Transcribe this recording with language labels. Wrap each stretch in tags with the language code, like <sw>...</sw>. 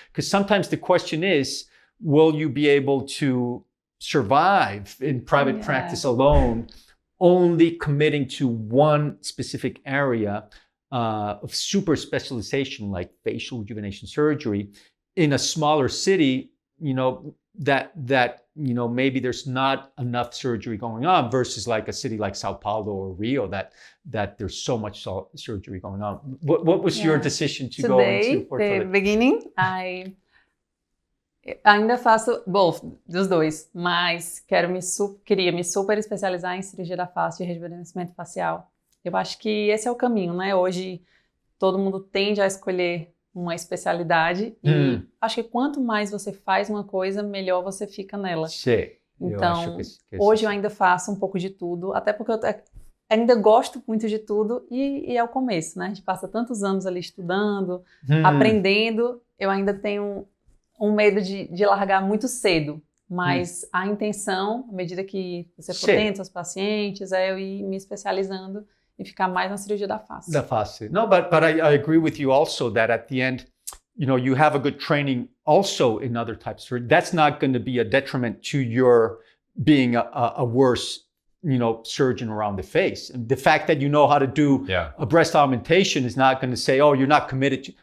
<en>Because sometimes the question is, will you be able to survive in private practice alone, only committing to one specific area of super specialization like facial rejuvenation surgery in a smaller city? That maybe there's not enough surgery going on, versus like a city like Sao Paulo or Rio that there's so much surgery going on. What was your decision to go into Fortaleza? The beginning, I</en> <pt>ainda faço dos dois, mas queria me super especializar em cirurgia da face e rejuvenescimento facial. Eu acho que esse é o caminho, né? Hoje todo mundo tende a escolher uma especialidade e acho que quanto mais você faz uma coisa, melhor você fica nela. Sim. Então, hoje eu ainda faço um pouco de tudo, até porque eu ainda gosto muito de tudo e é o começo, né? A gente passa tantos anos ali estudando, aprendendo, eu ainda tenho um medo de largar muito cedo, mas a intenção, à medida que você for tendo seus pacientes, é eu ir me especializando e ficar mais na cirurgia da face. Da face.</pt> <en>No, but I agree with you also that at the end, you have a good training also in other types of surgery. That's not going to be a detriment to your being a worse, surgeon around the face. And the fact that you know how to do a breast augmentation is not going to say, oh, you're not committed to.</en>